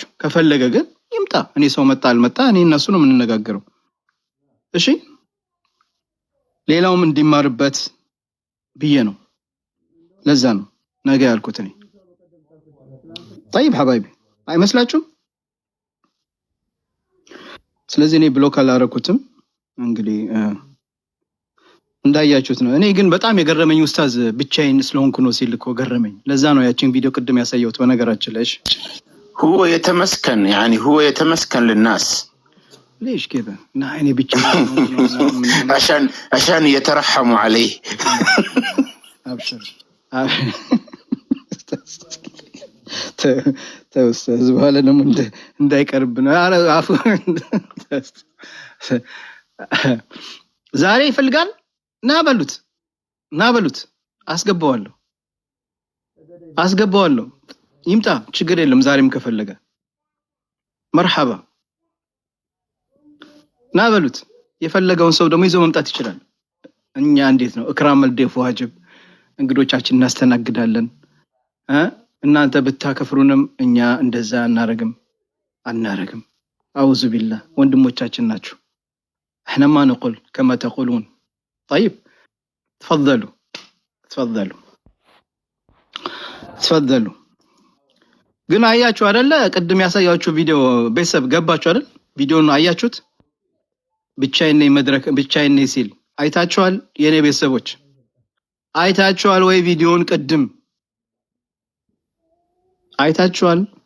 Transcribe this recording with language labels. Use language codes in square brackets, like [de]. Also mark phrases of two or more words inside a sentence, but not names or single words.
[am] ከፈለገ ግን ይምጣ። እኔ ሰው መጣ አልመጣ እኔ እነሱ ነው የምንነጋገረው። እሺ ሌላውም እንዲማርበት ብዬ ነው። ለዛ ነው ነገ ያልኩት እኔ። [ar] طيب حبايبي [am] አይመስላችሁም? ስለዚህ እኔ ብሎክ አላረኩትም። እንግዲህ እንዳያችሁት ነው። እኔ ግን በጣም የገረመኝ ኡስታዝ ብቻዬን ስለሆንኩ ነው ሲል እኮ ገረመኝ። ለዛ ነው ያቺን ቪዲዮ ቅድም ያሳየሁት። በነገራችን ላይ [ar] هو يتمسكن يعني هو يتمسكن للناس ليش كذا؟ يعني بتشوف عشان يترحموا عليه. [am] ابشر ተውስተዝ በኋላ ደግሞ እንዳይቀርብ ነው። ኧረ አፉ ዛሬ ይፈልጋል። ና በሉት። አስገባዋለሁ። ይምጣ፣ ችግር የለም። ዛሬም ከፈለገ መርሐባ። ና በሉት። የፈለገውን ሰው ደግሞ ይዞ መምጣት ይችላል። እኛ እንዴት ነው [ar] إكرام الضيف واجب [am] እንግዶቻችን እናስተናግዳለን። እናንተ ብታከፍሩንም እኛ እንደዛ አናረግም። [ar] أعوذ بالله [am] ወንድሞቻችን ናችሁ። [ar] احنا ما نقول كما تقولون. طيب تفضلوا [am] ግን አያችሁ አይደለ? ቅድም ያሳያችሁ ቪዲዮ ቤተሰብ ገባችሁ አይደል? ቪዲዮውን አያችሁት? ብቻዬን ነኝ ሲል አይታችኋል? የኔ ቤተሰቦች አይታችኋል ወይ ቪዲዮውን? ቅድም አይታችኋል?